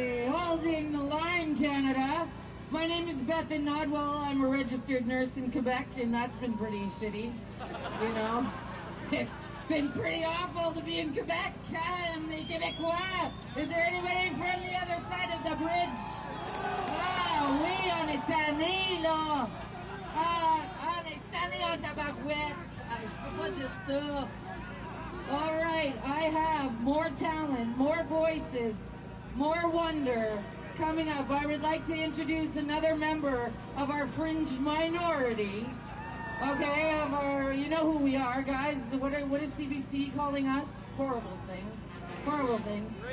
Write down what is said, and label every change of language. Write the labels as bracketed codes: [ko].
[en] Holding the line, Canada. My name is Beth Nodwell. I'm a registered nurse in Quebec, and that's been pretty shitty. You know, it's been pretty awful to be in Quebec. Les Québécois. Is there anybody from the other side of the bridge? [fr] Ah oui, on est tanné là. Ah, on est tanné en tabarouette. Je peux pas dire ça. [en] All right, I have more talent, more voices, more wonder, coming up, I would like to introduce another member of our fringe minority. Okay, of our, you know who we are, guys. What is CBC calling us? Horrible things. Horrible things.